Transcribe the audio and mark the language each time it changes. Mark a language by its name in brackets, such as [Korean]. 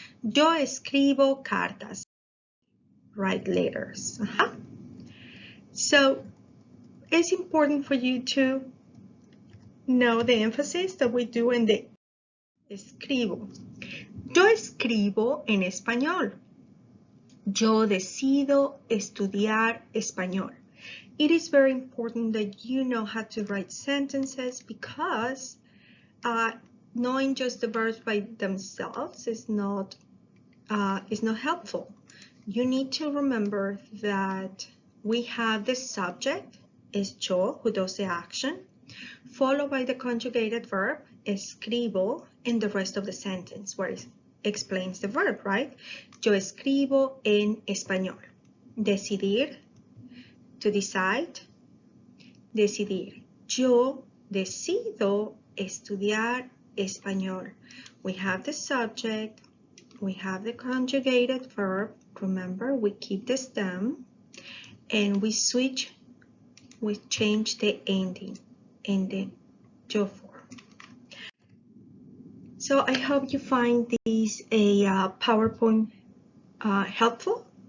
[Spanish] Yo escribo cartas, [English] write letters. So it's important for you to know the emphasis that we do in the escribo. [Spanish] Yo escribo en español. Yo decido estudiar español. [English] It is very important that you know how to write sentences because knowing just the verbs by themselves is not helpful. You need to remember that we have the subject, is yo, who does the action, followed by the conjugated verb, escribo, and the rest of the sentence where it explains the verb, right? [Spanish] Yo escribo en español. Decidir, [English] to decide, [Spanish] decidir. Yo decido estudiar español. [English] We have the subject, we have the conjugated verb. Remember, we keep the stem, and we change the ending in the yo form. So I hope you find this a PowerPoint helpful.